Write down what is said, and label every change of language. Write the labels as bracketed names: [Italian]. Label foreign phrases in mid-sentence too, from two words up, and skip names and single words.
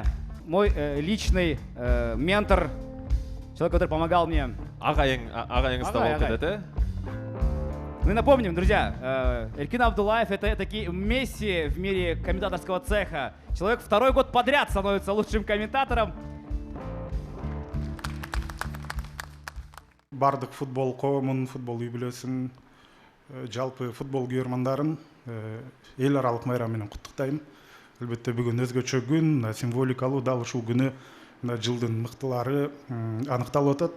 [Russian] Мой личный ментор, человек, который помогал мне. Мы напомним, друзья, Эркин Абдулаев — это такие Месси в мире комментаторского цеха. Человек 2-й год подряд становится лучшим комментатором. [Kyrgyz] Бардык футбол коомун, футбол үй бүлөсүн, жалпы футбол күйөрмандарын эл аралык майрам менен куттуктайм. Албетте бүгүн өзгөчө күн, символикалуу, дал ушул күнү жылдын мыктылары аныкталып атат.